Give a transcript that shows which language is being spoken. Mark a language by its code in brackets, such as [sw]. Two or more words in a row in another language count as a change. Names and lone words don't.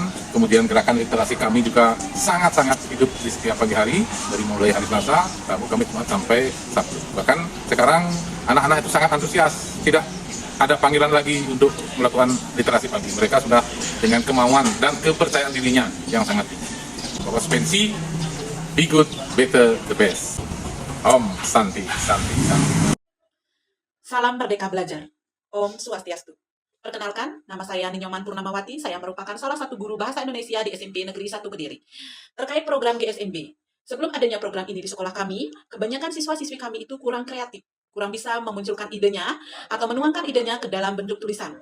[id] Kemudian gerakan literasi kami juga sangat-sangat hidup di setiap pagi hari, dari mulai hari Selasa, Rabu, Kamis, Jumat sampai Sabtu. Bahkan sekarang anak-anak itu sangat antusias, tidak ada panggilan lagi untuk melakukan literasi pagi. Mereka sudah dengan kemauan dan kepercayaan dirinya yang sangat tinggi. Bahwa pensi, [en] be good, better, the best. [sa] Om Santi, Santi, Santi. [id] Salam Merdeka Belajar. Om Swastiastu. Perkenalkan, nama saya Ninyoman Purnamawati. Saya merupakan salah satu guru bahasa Indonesia di SMP Negeri 1 Kediri. Terkait program GSMB, sebelum adanya program ini di sekolah kami, kebanyakan siswa-siswi kami itu kurang kreatif, kurang bisa memunculkan idenya atau menuangkan idenya ke dalam bentuk tulisan.